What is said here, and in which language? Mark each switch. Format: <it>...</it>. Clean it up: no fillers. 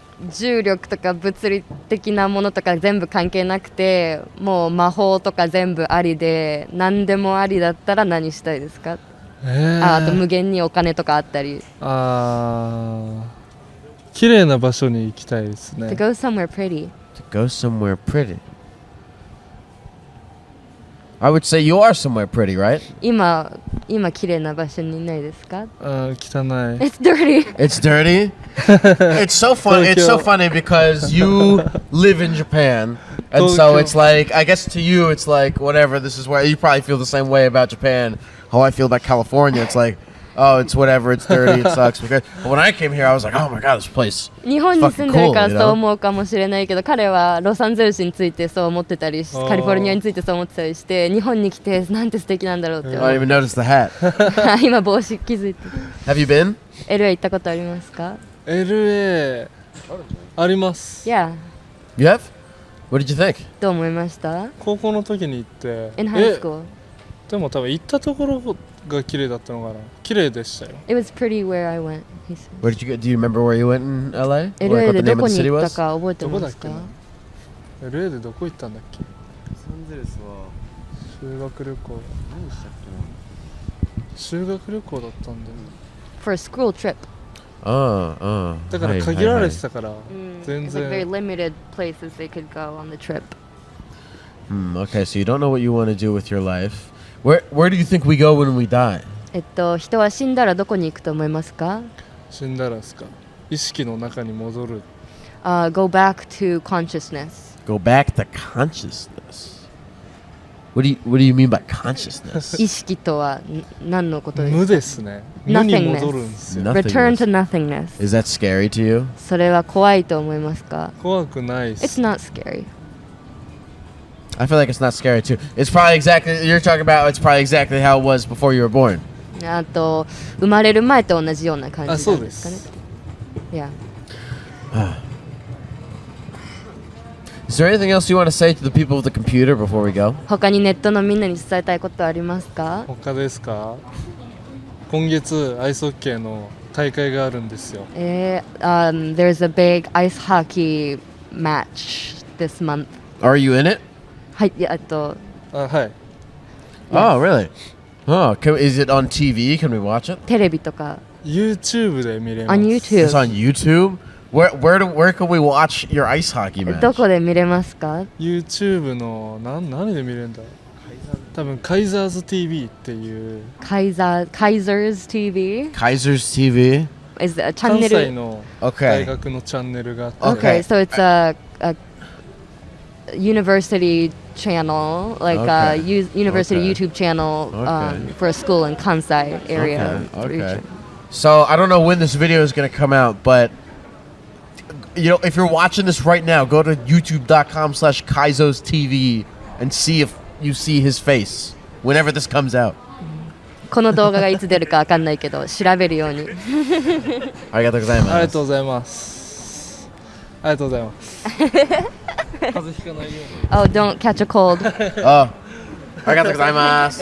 <ja>重力とか物理的なものとか全部関係なくて、もう魔法とか全部ありで何でもありだったら何したいですか？あと無限にお金とかあったり。綺麗な場所に行きたいですね。</ja> <en>To go somewhere pretty. To go somewhere pretty. I would say you are somewhere pretty, right?</en> <ja>今綺麗な場所にいないですか？汚い。</ja> <en>It's dirty. It's dirty. It's so funny. It's so funny because you live in Japan, and so it's like, I guess to you it's like whatever. This is where you probably feel the same way about Japan. How I feel about California. It's like, oh, it's whatever. It's dirty. It sucks. But when I came here, I was like, oh my god, this place.</en> <ja>日本に住んでるからそう思うかもしれないけど、彼はロサンゼルスについてそう思ってたり、カリフォルニアについてそう思ってたりして、日本に来てなんて素敵なんだろうって思う。</ja> <en>I didn't even notice the hat.</en> <ja>今帽子気づいて。</ja> <en>Have you been?</en> <ja>LA 行ったことありますか？ LA あります。</ja> <en>Yeah. You have? What did you think?</en> <ja>どう思いました？高校の時に行って。</ja> <en>In high school.</en> <ja>でも多分行ったところが綺麗だったのかな。綺麗でしたよ。</ja> <en>It was pretty where I went. He said. Where did you go? Do you remember where you went in LA?</en> <ja>LA でどこに行ったか覚えてますか？ LA でどこ行ったんだっけ？ロサンゼルスは修学旅行。何でしたっけ？修学旅行だったんだよ。</ja> <en>For a school trip.</en> <ja>だから限られてたから全然。</ja> <en>It's like very limited places they could go on the trip. Okay, so you don't know what you want to do with your life. Where do you think we go when we die?</en> <ja>人は死んだらどこに行くと思いますか？死んだらですか？意識の中に戻る。</ja> <en>Go back to consciousness. Go back to consciousness. What do you mean by consciousness?</en> <ja>意識とは何のことですか？無ですね。無に戻るんですよ。</ja> <en>Return to nothingness. Is that scary to you?</en> <ja>それは怖いと思いますか？怖くないです。</ja> <en>It's not scary. I feel like it's not scary too. It's probably exactly you're talking about. It's probably exactly how it was before you were born.</en> <ja>あと生まれる前と同じような感じなんですかね。そうです。</ja> <en>Yeah. Is there anything else you want to say to the people of the computer before we go?</en> <ja>他にネットのみんなに伝えたいことはありますか？他ですか？今月アイスホッケーの大会があるんですよ。</ja> <en>There's a big ice hockey match this month. Are you in it?</en> <ja>はい、はい。</ja> <en>Oh, really? Oh, is it on TV? Can we watch it?</en> <ja>テレビとか。 YouTube で見れます。</ja> <en>On YouTube. It's on YouTube? Where can we watch your ice hockey match?</en> <ja>どこで見れますか？ YouTube の何で見れるんだ？多分カイザーズ TV っていう。</ja> <en>Kaiser's TV? Kaiser's TV? Is a チャンネル。</en> <ja>関西の大学のチャンネルがあって。</ja> <en>Okay, so it's a university channel, like a university YouTube channel for a school in Kansai area. Okay. So I don't know when this video is going to come out, but if you're watching this right now, go to youtube.com/Kaizo's TV and see if you see his face whenever this comes out.</en> <ja>この動画がいつ出るかわかんないけど調べるように。ありがとうございます。ありがとうございます。ありがとうございます。風邪ひかないように。</ja> <en>Oh, don't catch a cold.</en> <ja>Oh, ありがとうございます。</ja>